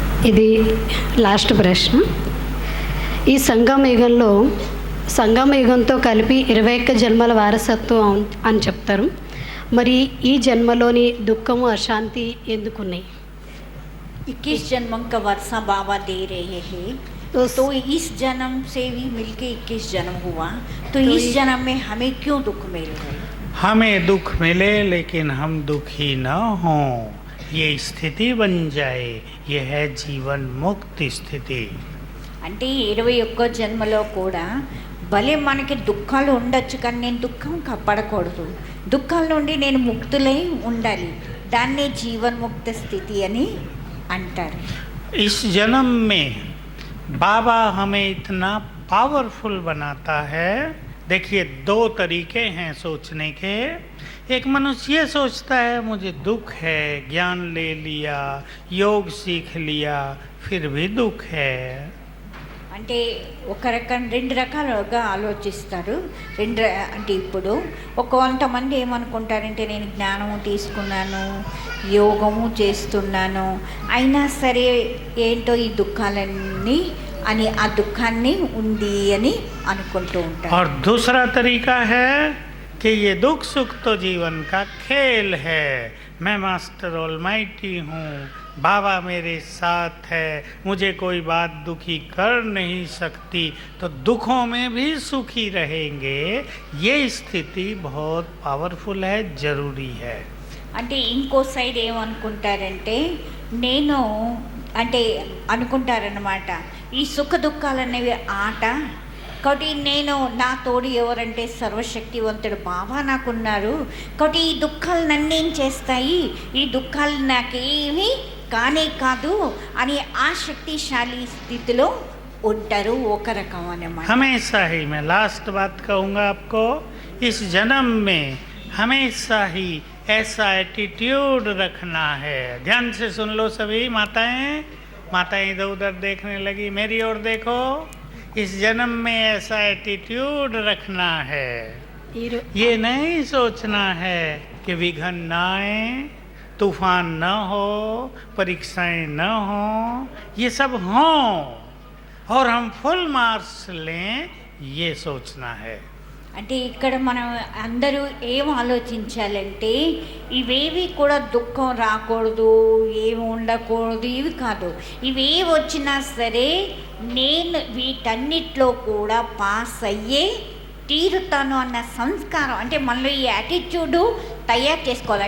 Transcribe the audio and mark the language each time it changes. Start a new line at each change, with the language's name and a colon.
Telugu: ఇది లాస్ట్ ప్రశ్న. ఈ సంగమయుగంతో కలిపి 21 జన్మల వారసత్వం అని చెప్తారు. మరి ఈ జన్మలోని దుఃఖము అశాంతి ఎందుకున్నాయి?
Hindi: 21 जन्मों का वर्षा बाबा दे रहे हैं, तो इस जन्म से भी मिलके 21 जन्म हुआ, तो इस जन्म में हमें क्यों दुख मिल रहा है? हमें दुख मिले लेकिन हम दुखी न हों, ये स्थिति बन जाए, ये है जीवन मुक्ति स्थिति.
Telugu: అంటే 21 జన్మలో కూడా భలే మనకి దుఃఖాలు ఉండొచ్చు, కానీ నేను దుఃఖం పడకూడదు, దుఃఖాల నుండి నేను ముక్తులై ఉండాలి, దాన్నే జీవన్ముక్త స్థితి అని అంటారు.
Hindi: इस जन्म में बाबा हमें इतना पावरफुल बनाता है. देखिए 2 तरीके हैं सोचने के. एक मनुष्य ये सोचता है मुझे दुख है, ज्ञान ले लिया, योग सीख लिया, फिर भी दुख है.
Telugu: అంటే ఒక రకం రెండు రకాలుగా ఆలోచిస్తారు. అంటే ఇప్పుడు కొంతమంది ఏమనుకుంటారంటే నేను జ్ఞానము తీసుకున్నాను, యోగము చేస్తున్నాను, అయినా సరే ఏంటో ఈ దుఃఖాలన్నీ అని ఆ దుఃఖాన్ని ఉంది అని అనుకుంటూ ఉంటారు.
Hindi: और दूसरा तरीका है कि ये दुख सुख तो जीवन का खेल है, मैं मास्टर ऑलमाइटी हूँ, बाबा मेरे साथ है, मुझे कोई बात दुखी कर नहीं सकती, तो दुखों में भी सुखी रहेंगे। ये स्थिति बहुत पावरफुल है, जरूरी है।
Telugu: అంటే ఇంకో సైడ్ ఏమనుకుంటారంటే నేను అంటే అనుకుంటారనమాట ఈ సుఖ దుఃఖాలు అనేవి ఆట, కాబట్టి నేను నా తోడు ఎవరంటే సర్వశక్తివంతుడు బాబా నాకున్నారు, కాబట్టి ఈ దుఃఖాలు నన్నేం చేస్తాయి, ఈ దుఃఖాలు నాకేమీ కానే కాదు అని ఆ శక్తిశాలి స్థితిలో ఉంటారు. ఒక రకం అన్నమాట.
Hindi: हमेशा ही मैं लास्ट बात कहूँगा आपको, इस जन्म में हमेशा ही ऐसा एटीट्यूड रखना है। ध्यान से सुन लो सभी माताएं इधर उधर देखने लगी, मेरी ओर देखो। इस जन्म में ऐसा एटीट्यूड रखना है, ये नहीं सोचना है कि विघ्न न आए, तूफान न हो, परीक्षाएं न हो, ये सब हों और हम फुल मार्क्स लें, ये सोचना है।
Telugu: అంటే ఇక్కడ మనం అందరూ ఏం ఆలోచించాలంటే ఇవేవి కూడా దుఃఖం రాకూడదు, ఏమి ఉండకూడదు, ఇవి కాదు. ఇవి వచ్చినా సరే నేను వీటన్నిటిలో కూడా పాస్ అయ్యే తీరుతాను అన్న సంస్కారం, అంటే మనలో ఈ యాటిట్యూడు తయారు చేసుకోవాలి.